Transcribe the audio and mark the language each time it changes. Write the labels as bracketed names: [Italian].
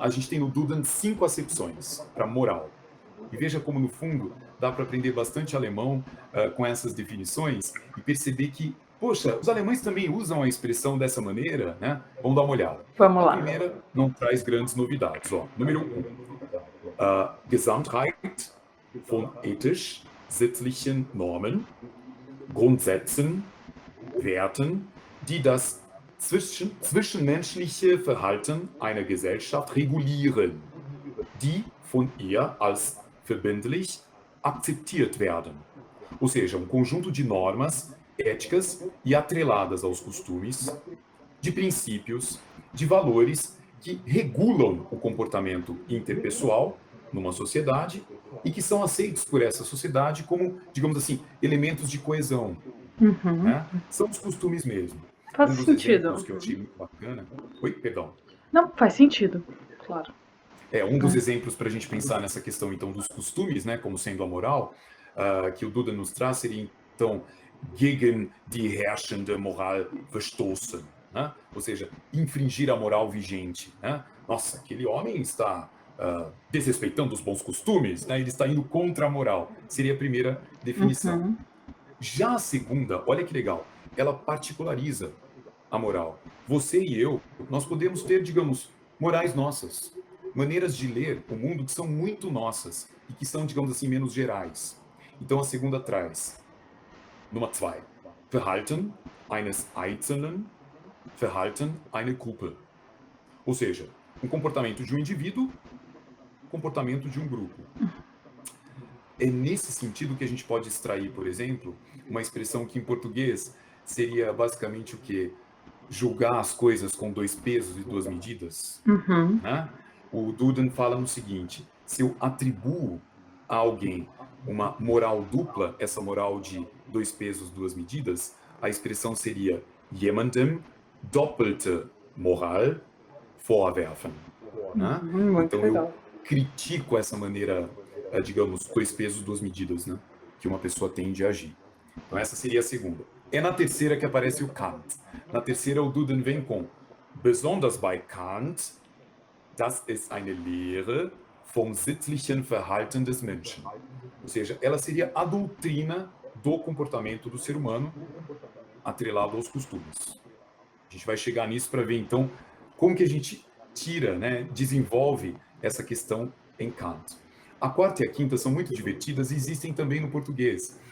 [Portuguese] A gente tem no Duden 5 acepções para moral. E veja como, no fundo, dá para aprender bastante alemão com essas definições e perceber que, poxa, os alemães também usam a expressão dessa maneira, né? Vamos dar uma olhada. Vamos A lá. primeira não traz grandes novidades. Ó. Número 1. [German] Gesamtheit von ethisch-sittlichen Normen, Grundsätzen, Werten, die das zwischenmenschliche Verhalten einer Gesellschaft regulieren, die von ihr als verbindlich akzeptiert werden. [Portuguese] Ou seja, um conjunto de normas éticas e atreladas aos costumes, de princípios, de valores que regulam o comportamento interpessoal numa sociedade e que são aceitos por essa sociedade como, digamos assim, elementos de coesão. Né? São os costumes mesmo. Faz dos sentido. exemplos que eu achei muito bacana. Oi, perdão. Não, faz sentido, claro. Um dos exemplos para a gente pensar nessa questão, então, dos costumes, né, como sendo a moral, que o Duda nos traz, seria, então, [German] gegen die herrschende Moral verstoßen, [Portuguese] né? Ou seja, infringir a moral vigente. Né? Nossa, aquele homem está desrespeitando os bons costumes, né? Ele está indo contra a moral. Seria a primeira definição. Já a segunda, olha que legal, ela particulariza a moral. Você e eu, nós podemos ter, digamos, morais nossas, maneiras de ler o mundo que são muito nossas e que são, digamos assim, menos gerais. Então a segunda traz, [German] Nummer 2, Verhalten eines Einzelnen, Verhalten einer Gruppe. [Portuguese] Ou seja, um comportamento de um indivíduo, comportamento de um grupo. É nesse sentido que a gente pode extrair, por exemplo, uma expressão que em português seria basicamente o quê? Julgar as coisas com 2 pesos e 2 medidas. Né? O Duden fala no seguinte, se eu atribuo a alguém uma moral dupla, essa moral de 2 pesos, 2 medidas, a expressão seria [German] jemandem doppelte Moral vorwerfen. [Portuguese] Né? Então eu critico essa maneira, digamos, 2 pesos, 2 medidas, né? Que uma pessoa tem de agir. Então essa seria a segunda. É na terceira que aparece o Kant. Na terceira o Duden vem com [German] besonders bei Kant, das ist eine Lehre vom sittlichen Verhalten des Menschen. [Portuguese] Ou seja, ela seria a doutrina do comportamento do ser humano atrelado aos costumes. A gente vai chegar nisso para ver, então, como que a gente tira, né, desenvolve essa questão em Kant. A quarta e a quinta são muito divertidas e existem também no português.